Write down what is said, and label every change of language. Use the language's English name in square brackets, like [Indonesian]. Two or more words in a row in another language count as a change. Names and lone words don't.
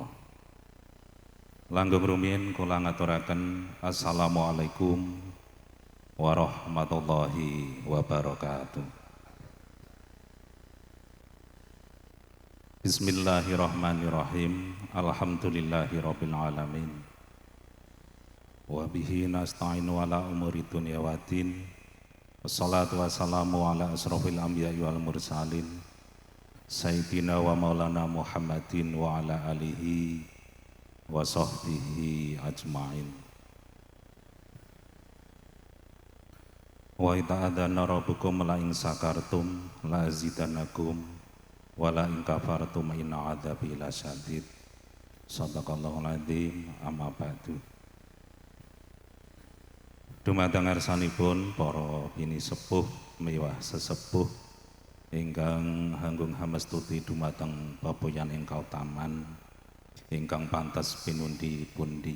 [Javanese] Langgeng rumiyin kula ngaturaken [Arabic] السلام عليكم ورحمة الله وبركاته. بسم الله الرحمن الرحيم. الحمد لله رب العالمين. وبه نستعين على أمور الدنيا والدين. والصلاة والسلام على أشرف الأنبياء والمرسلين سيدنا ومولانا محمد وعلى آله وصحبه أجمعين. وإذ تأذن ربكم لئن شكرتم لأزيدنكم ولئن كفرتم إن عذابي لشديد. صدق الله العظيم. أما بعد. [Javanese] Dumateng ngarsanipun para bini sepuh miwah sesepuh ingkang hanggung hamestuti dumateng paboyan ing kautaman ingkang pantes pinundi-pundi.